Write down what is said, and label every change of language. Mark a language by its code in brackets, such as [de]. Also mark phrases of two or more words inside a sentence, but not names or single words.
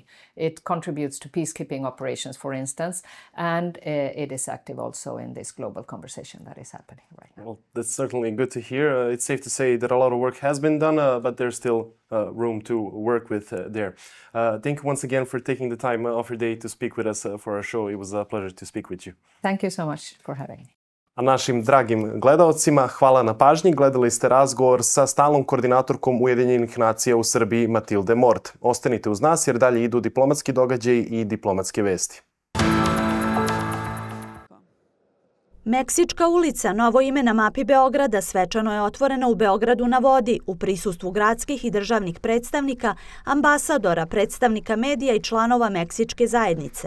[en] It contributes to peacekeeping operations, for instance, and it is active also in this global conversation that is happening right now. Well, that's certainly good to hear. It's safe to say that a lot of work has been done, but there's still room to work with there. Thank you once again for taking the time off your day to speak with us for our show. It was a pleasure to speak with you. Thank you so much for having me. [sr] A našim dragim gledaocima hvala na pažnji. Gledali ste razgovor sa stalnom koordinatorkom Ujedinjenih nacija u Srbiji Matilde Mordt. Ostanite uz nas jer dalje idu diplomatski događaji i diplomatske vesti. Meksička ulica, novo ime na mapi Beograda, svečano je otvorena u Beogradu na vodi u prisustvu gradskih i državnih predstavnika, ambasadora, predstavnika medija i članova Meksičke zajednice.